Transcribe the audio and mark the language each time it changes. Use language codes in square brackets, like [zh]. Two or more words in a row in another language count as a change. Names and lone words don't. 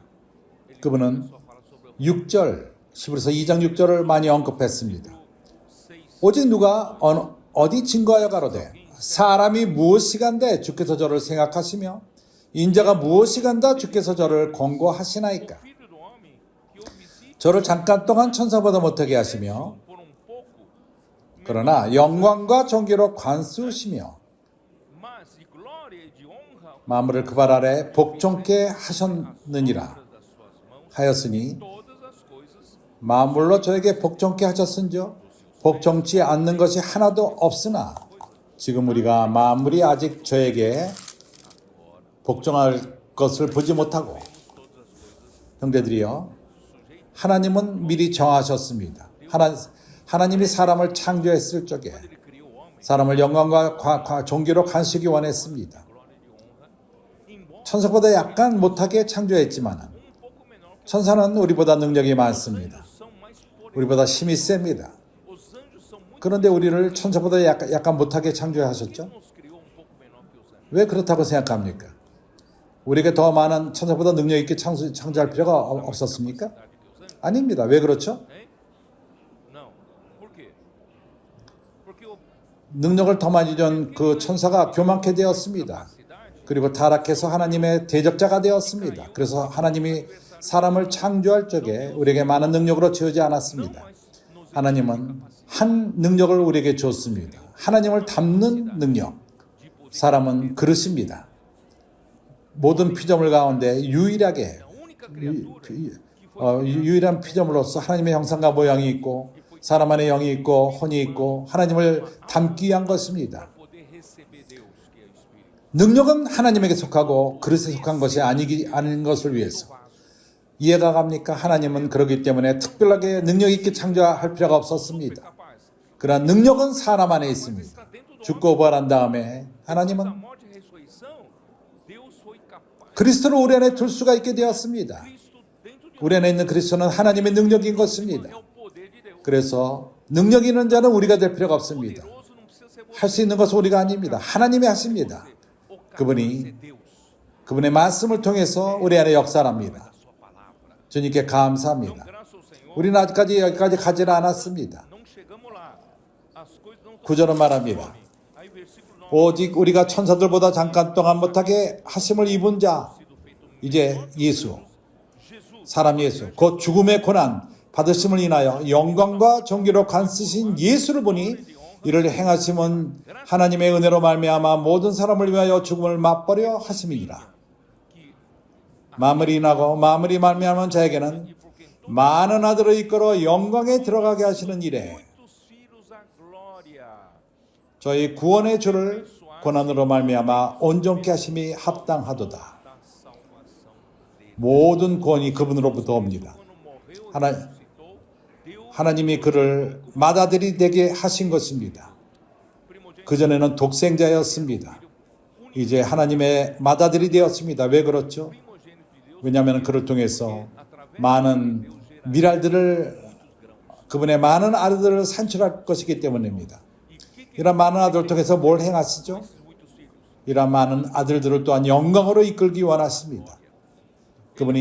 [ko] 그분은 6절, 히브리서 2장 6절을 많이 언급했습니다. 오직 누가 어디 증거하여 가로되 사람이 무엇이간데 주께서 저를 생각하시며 인자가 무엇이간다 주께서 저를 권고하시나이까. [pt] Filho do homem que o visite [ko] 저를 잠깐 동안 천사보다 못하게 하시며 [pt] por pouco, [ko] 그러나 영광과 존귀로 관수시며 [pt] mas de glória e de honra [ko] 만물을 그 발 아래 복종케 하셨느니라 [pt] das suas mãos [ko] 하였으니 [pt] todas as coisas. [ko] 만물로 저에게 복종케 하셨은즉 복종치 않는 것이 하나도 없으나 지금 우리가 만물이 아직 저에게 복종할 것을 보지 못하고 형제들이여 하나님은 미리 정하셨습니다. 하나님이 사람을 창조했을 적에 [pt] Ele criou o homem, [ko] 사람을 영광과 존귀로 간수기 원했습니다. [pt] glória e de honra, embora [ko] 천사보다 약간 못하게 창조했지만 [pt] pouco menor que [ko] 천사는 우리보다 능력이 많습니다. [pt] são mais poderosos. [ko] 우리보다 힘이 셉니다. [pt] Os anjos são muito [ko] 그런데 우리를 천사보다 약간 못하게 창조하셨죠? [pt] nos criou pouco menor que os anjos. [ko] 왜 그렇다고 생각합니까? 우리가 더 많은 천사보다 능력 있게 창조할 필요가 없었습니까? 아닙니다. 왜 그렇죠? [pt] Hein? Não. Por quê? Porque o [ko] 능력을 더 많이 준 그 천사가 교만케 되었습니다. cidade 그리고 타락해서 하나님의 대적자가 되었습니다. 그래서 하나님이 사람을 창조할 적에 우리에게 많은 능력으로 지어지 않았습니다. 하나님은 한 능력을 우리에게 줬습니다. 하나님을 담는 능력. 사람은 그릇입니다. 모든 피조물 가운데 유일하게 유일한 피조물로서 하나님의 형상과 모양이 있고 사람 안에 영이 있고 혼이 있고 하나님을 담기 위한 것입니다. [pt] poder receber Deus, que é o Espírito. [ko] 능력은 하나님에게 속하고 그릇에 속한 것이 아닌 것을 위해서. 이해가 갑니까? 하나님은 그러기 때문에 특별하게 능력 있게 창조할 필요가 없었습니다. Capaz. 그러나 능력은 사람 안에 있습니다. [pt] Está dentro do [ko] 죽고 부활한 다음에 da 하나님은 [pt] morte e ressurreição, Deus foi capaz. [ko] 그리스도를 우리 안에 둘 수가 있게 되었습니다. [pt] Cristo dentro de [ko] 우리 안에 있는 그리스도는 하나님의 능력인 것입니다. [pt] é o poder de Deus. [ko] 그래서 능력 있는 자는 우리가 될 필요가 없습니다. [pt] Poderoso não precisa ser você. [ko] 할 수 있는 것은 우리가 아닙니다. 하나님이 하십니다. [pt] O capaz [ko] 그분이 [pt] é Deus. [ko] 그분의 말씀을 통해서 우리 안에 역사합니다. [pt] Sua palavra. [ko] 주님께 감사합니다. [pt] Graças ao Senhor, [ko] 우리는 아직까지 여기까지 가지는 않았습니다. [pt] não chegamos lá. As coisas não são [ko] 구절은 말합니다. [pt] Aí versículo 9. [ko] 오직 우리가 천사들보다 잠깐 동안 못하게 하심을 입은 자 이제 예수 Jesus, 사람 예수 곧 죽음의 고난 받으심을 인하여 영광과 존귀로 간쓰신 예수를 보니 이를 행하심은 하나님의 은혜로 말미암아 모든 사람을 위하여 죽음을 맛보려 하심이니라. 마무리 인하고 마무리 말미암은 자에게는 많은 아들을 이끌어 영광에 들어가게 하시는 일에 [pt] muitos filhos à glória. [ko] 저희 구원의 주를 고난으로 말미암아 온전케 하심이 합당하도다. [pt] Da salvação dele. [ko] 모든 구원이 그분으로부터 옵니다. [pt] Quando morreu, [ko] 하나, [pt] ressuscitou, Deus, [ko] 하나님이 그를 맏아들이 되게 하신 것입니다. primogênito, 그전에는 독생자였습니다. 이제 하나님의 맏아들이 되었습니다. 왜 그렇죠? [pt] primogênito de Deus, [ko] 왜냐하면 그를 통해서 através 많은 미랄들을 그분의 많은 아들들을 산출할 것이기 때문입니다. 이런 많은 아들을 통해서 뭘 행하시죠? [pt] desses muitos filhos. [ko] 이런 많은 아들들을 또한 영광으로 이끌기 원하십니다. 그분이